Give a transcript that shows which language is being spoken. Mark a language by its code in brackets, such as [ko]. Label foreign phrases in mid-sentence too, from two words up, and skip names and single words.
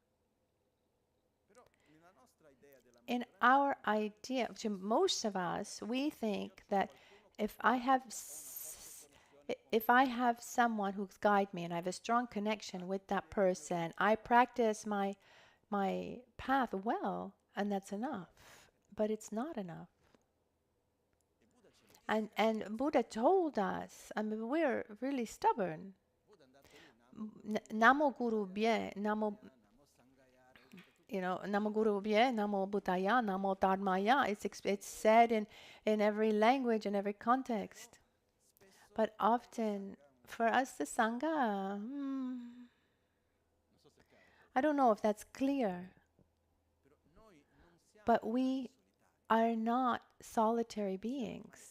[en] In our idea, to most of us, we think that if I have someone who's guide me and I have a strong connection with that person, I practice my path well, and that's enough. But it's not enough. And Buddha told us, I mean, we're really stubborn. [sa] Namo Guru Bhye, Namo Guru Bhye, Namo Buddhaya, Namo Dharmaya. [en] It's said in every language, in every context. But often, for us, the Sangha, I don't know if that's clear. But we are not solitary beings.